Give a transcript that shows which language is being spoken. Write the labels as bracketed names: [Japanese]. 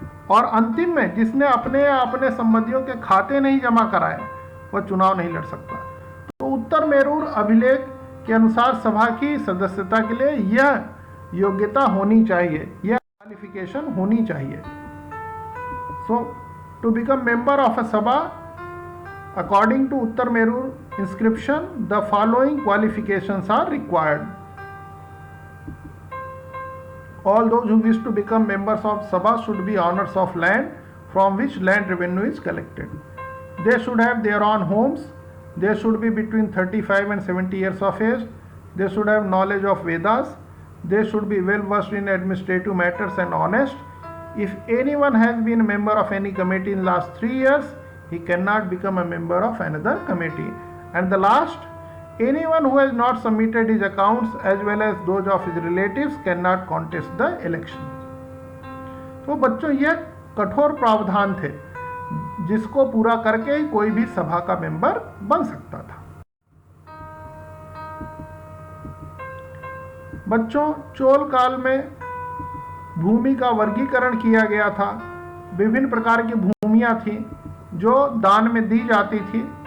[Hindi] और अंतिम में जिसने अपने या अपने संबंधियों के खाते नहीं जमा कराए वह चुनाव नहीं लड़ सकता। तो उत्तर मेरूर अभिलेख के अनुसार सभा की सदस्यता के लिए यह योग्यता होनी चाहिए, यह क्वालिफिकेशन होनी चाहिए। [English] So to become member of a sabha according to Uttar Merur inscription, the following qualifications are required. All those who wish to become members of Sabha should be owners of land from which land revenue is collected. They should have their own homes. They should be between 35 and 70 years of age. They should have knowledge of Vedas. They should be well versed in administrative matters and honest. If anyone has been a member of any committee in last 3 years, he cannot become a member of another committee. And the last, anyone who has not submitted his accounts as well as those of his relatives cannot contest the election. [Hindi] तो बच्चों, यह कठोर प्रावधान थे जिसको पूरा करके ही कोई भी सभा का मेंबर बन सकता था। बच्चों, चोल काल में भूमि का वर्गीकरण किया गया था। विभिन्न प्रकार की भूमियां थी जो दान में दी जाती थी।